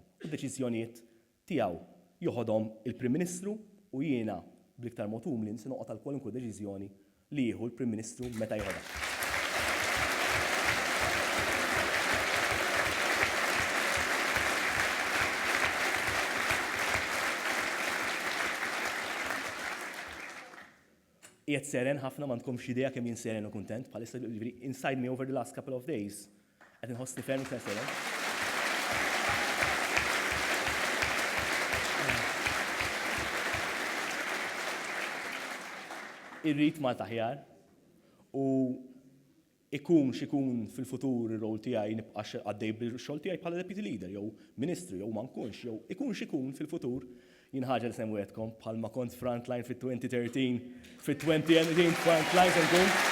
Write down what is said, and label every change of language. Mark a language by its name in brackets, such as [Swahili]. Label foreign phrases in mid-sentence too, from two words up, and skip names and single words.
[Maltese] U d-deċiżjonijiet tiegħu joħodhom il-Prim Ministru u jiena bl-iktar mod umli nsi noqgħod għal kwalunkwe deċiżjoni li jieħu l-Prim Ministru meta jħodha. Qiegħed seren ħafna ma tkomx idea kemm jien seren u kuntent bħalissa [English] inside me over the last couple of days [Maltese] qed inħossni ferm iktar seren. Irrid Malta aħjar u ikun x'ikun fil-futur ir-rol tiegħi nibqa' għaddej bil-xogħol tiegħi bħala [English] deputy leader [Maltese] jew ministru jew ma nkunx jew ikun x'ikun fil-futur jien ħaġa li semmwetkom bħalma kont frontline fit-2013 fit-2018 frontline se nkun.